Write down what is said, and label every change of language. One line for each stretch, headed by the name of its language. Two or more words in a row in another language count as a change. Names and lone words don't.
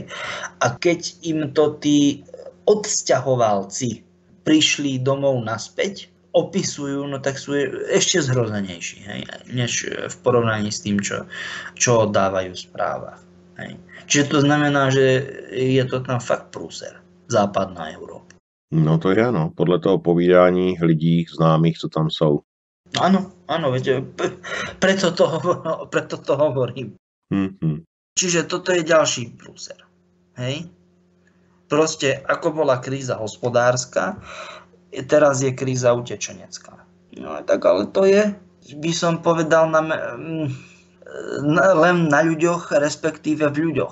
Slovak: A keď im to tí odsťahovalci prišli domov naspäť, opisujú, no tak sú ešte zhrozenejší, hej, než v porovnaní s tým, čo dávajú v správach. Hej. Čiže to znamená, že je to tam fakt prúser, západná Európa.
Czech: No to je ano, podle toho povídání lidí známých, co tam jsou.
Slovak: Áno, viete, preto to hovorím. Čiže toto je ďalší prúser. Hej? Proste, ako bola kríza hospodárska, teraz je kríza utečenecká. No tak ale to je, by som povedal, len na ľuďoch, respektíve v ľuďoch.